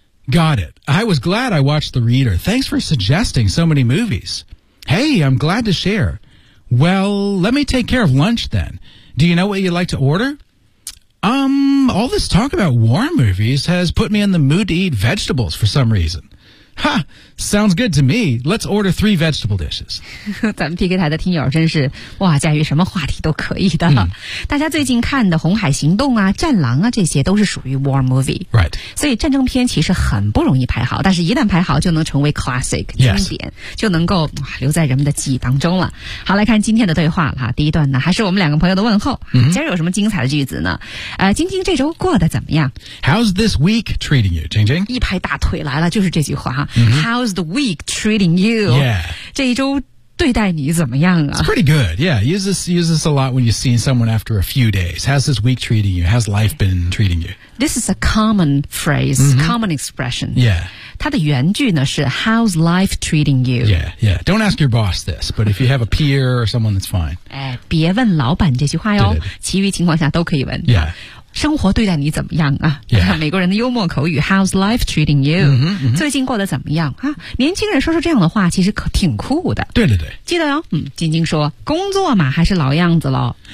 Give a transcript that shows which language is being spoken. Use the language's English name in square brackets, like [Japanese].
[English] Got it. I was glad I watched The Reader. Thanks for suggesting so many movies. Hey, I'm glad to share. Well, let me take care of lunch then. Do you know what you'd like to order? All this talk about war movies has put me in the mood to eat vegetables for some reason. Ha! Sounds good to me. Let's order 3 vegetable dishes. [Chinese] 咱们 PK 台的听友真是哇，驾驭什么话题都可以的。嗯、大家最近看的《红海行动》啊、《战狼》啊，这些都是属于 [English] war movie。 Right. [Chinese] 所以战争片其实很不容易排好，但是一旦排好，就能成为 classic 经典， [English] yes. [Chinese] 就能够哇留在人们的记忆当中了。好，来看今天的对话了哈。第一段呢，还是我们两个朋友的问候。嗯、今儿有什么精彩的句子呢？晶晶这周过得怎么样 [English] ？How's this week treating you, 晶晶？ [Chinese] 一拍大腿来了，就是这句话哈。 Mm-hmm. [English] How's the week treating you? Yeah. [Chinese] 这一周对待你怎么样啊? [English] It's pretty good. Yeah. Use this a lot when you've seen someone after a few days. How's this week treating you? How's life been treating you? This is a common phrase, mm-hmm. common expression. Yeah. [Chinese] 它的原句呢是 [English] How's life treating you? Yeah, yeah. Don't ask your boss this, but if you have a peer or someone, that's fine. [Chinese] 哎，别问老板这句话哟，其余情况下都可以问。 [English] Yeah. [Chinese] 生活对待你怎么样啊、 [English] yeah. [Chinese] 美国人的幽默口语 [English] How's life treating you? Mm-hmm, mm-hmm. [Chinese] 最近过得怎么样啊？年轻人说出这样的话其实可挺酷的对对对记得哟、哦、嗯，晶晶说工作嘛还是老样子咯